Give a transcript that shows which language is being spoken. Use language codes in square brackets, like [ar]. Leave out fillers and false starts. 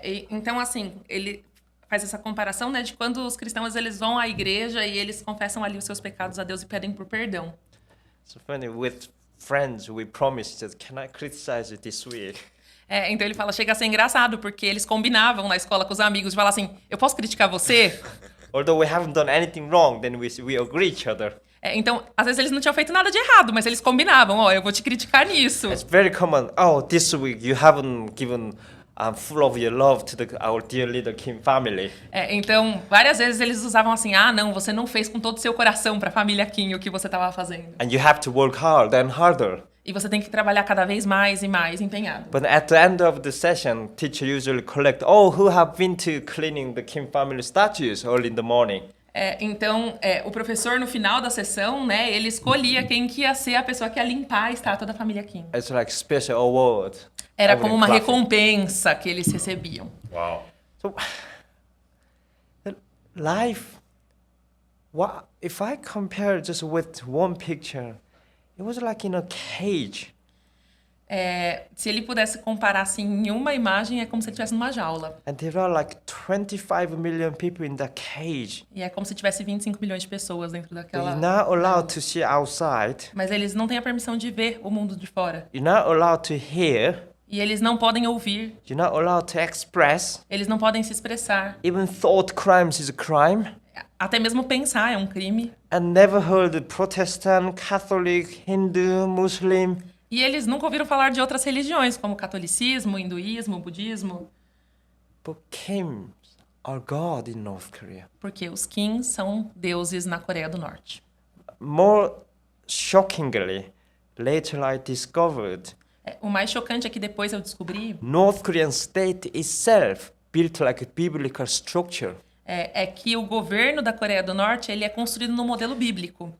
[pt] Então, assim, ele faz essa comparação, né, de quando os cristãos eles vão à igreja e eles confessam ali os seus pecados a Deus e pedem por perdão. [en] So funny, with friends, we promise that can I criticize you this week? [pt] Então ele fala, chega a ser engraçado, porque eles combinavam na escola com os amigos de falar assim, eu posso criticar você? [en] Although we haven't done anything wrong, then we agree each other. [pt] Então, às vezes eles não tinham feito nada de errado, mas eles combinavam, eu vou te criticar nisso. [en] It's very common. Oh, this week you haven't given full of your love to our dear little Kim family. [pt] Então, várias vezes eles usavam assim, não, você não fez com todo o seu coração para a família Kim o que você estava fazendo. [en] And you have to work hard and harder. [pt] E você tem que trabalhar cada vez mais e mais empenhado. [en] But at the end of the session, teacher usually collect all who have been to cleaning the Kim family statues early in the morning. [pt] Então, o professor no final da sessão, né, ele escolhia quem que ia ser a pessoa que ia limpar a estátua da família Kim. [en] It's like special award. [pt] Era como uma recompensa que eles recebiam. Uau. [en] So, life. What if I compare just with one picture? It was like in a cage. [pt] Se ele pudesse comparar assim em uma imagem, é como se ele estivesse numa jaula. [en] And there are like 25 million people in that cage. [pt] E é como se tivesse 25 milhões de pessoas dentro daquela. [en] You're not allowed to see outside. [pt] Mas eles não têm a permissão de ver o mundo de fora. [en] You're not allowed to hear. [pt] E eles não podem ouvir. [en] You're not allowed to express. [pt] Eles não podem se expressar. [en] Even thought crimes is a crime. [pt] Até mesmo pensar é um crime. [en] I never heard Protestant, Catholic, Hindu, Muslim. [pt] E eles nunca ouviram falar de outras religiões, como catolicismo, hinduísmo, budismo. [en] But Kims are God in North Korea. [pt] Porque os Kim são deuses na Coreia do Norte. [en] More shockingly, later I discovered [pt] O mais chocante é que depois eu descobri [en] North Korean state itself built like a biblical structure. [pt] É que o governo da Coreia do Norte ele é construído no modelo bíblico.